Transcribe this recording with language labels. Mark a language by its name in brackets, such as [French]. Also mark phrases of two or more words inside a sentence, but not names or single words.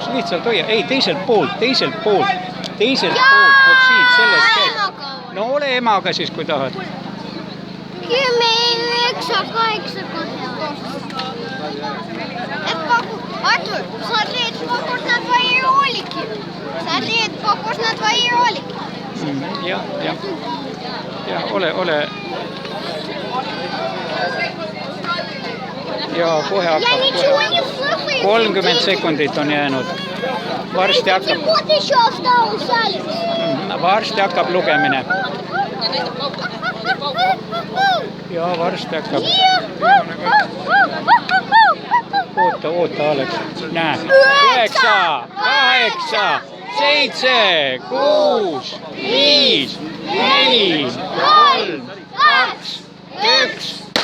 [Estonian] Lihtsalt hoia. Ei, teiselt poolt. Vot siit, sellest käest. No ole emaga siis, kui tahad. 10, 9, 8 kohe. Artur, [Russian] смотри, это похож на твои ролики. [Estonian] Jah. Ja ole. Ja kohe [Russian] Я [Estonian] hakkab. [Russian] ничего не слышу. [Estonian] 30 sekundit on jäänud. Varsti hakkab. [Russian] Вот еще осталось, Алекс. [Estonian] Varsti hakkab lugemine. Ja varsti hakkab. Oota, Alex. Näe. 9, 8, 7, 6, 5, 4, 3, 2, 1.